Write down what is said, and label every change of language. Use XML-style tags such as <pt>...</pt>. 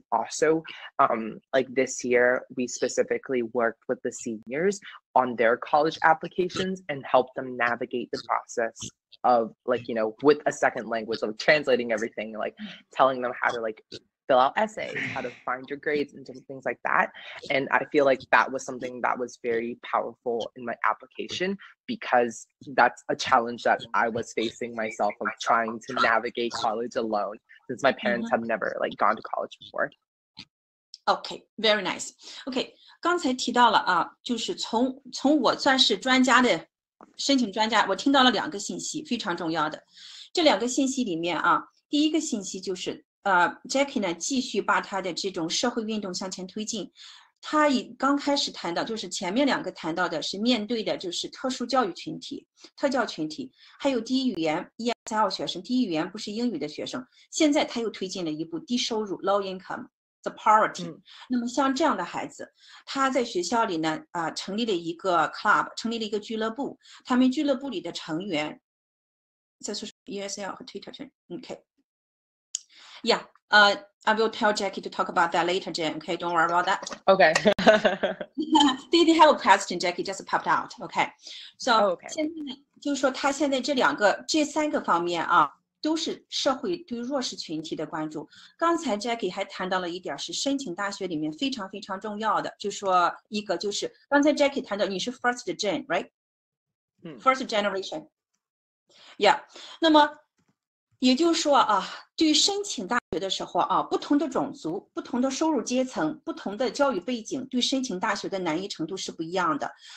<en>And also like this year we specifically worked with the seniors on their college applications and helped them navigate the process of like, you know, with a second language, of translating everything, like telling them how to like fill out essays, how to find your grades and different things like that. And I feel like that was something that was very powerful in my application, because that's a challenge that I was facing myself, of trying to navigate college alone, since my parents have never like gone to college before. Okay, very nice.</en> <zh>Okay, 刚才提到了啊，就是从我算是专家的申请专家，我听到了2个信息，非常重要的。这2个信息里面啊，第一个信息就是Jacky 呢继续把他的这种社会运动向前推进。他刚开始谈到，就是前面2个谈到的是面对的就是特殊教育群体、特教群体，还有第一语言 ESL 学生，第一语言不是英语的学生。现在他又推进了一步低收入 low income。The poverty，那么像这样的孩子，他在学校里呢，成立了一个 club， 成立了一个俱乐部。他们俱乐部里的成员，再说 ESL 和 Twitter 圈</zh> <en>，OK。Yeah， I will tell Jacky to talk about that later, Jen. Okay, don't worry about that. Okay. They have a question, Jacky just popped out. Okay, so ，okay.</en> <zh>现在呢，就是说他现在这3个方面啊。都是社会对弱势群体的关注。刚才 Jacky 还谈到了一点是申请大学里面非常非常重要的，就说一个就是刚才 Jacky 谈到你是 first gen right？First generation。Yeah， 那么也就是说啊，对于申请大学的时候啊，不同的种族、不同的收入阶层、不同的教育背景，对申请大学的难易程度是不一样的。</zh>